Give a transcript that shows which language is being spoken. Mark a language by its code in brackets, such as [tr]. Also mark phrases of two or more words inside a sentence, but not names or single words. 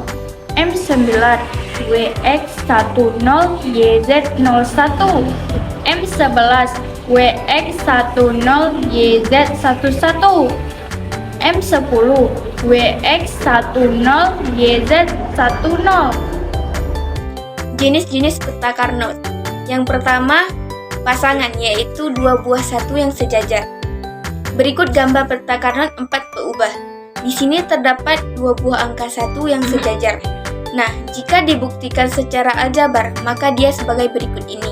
[id] M9, Wx 10, Yz 01. M11, Wx 10, Yz 11. M10, Wx 10, Yz 10. Jenis-jenis peta Carnot. Yang pertama, pasangan, yaitu dua buah satu yang sejajar. Berikut gambar peta Carnot 4 berubah. Di sini terdapat dua buah angka 1 yang sejajar. Nah, jika dibuktikan secara aljabar, maka dia sebagai berikut ini.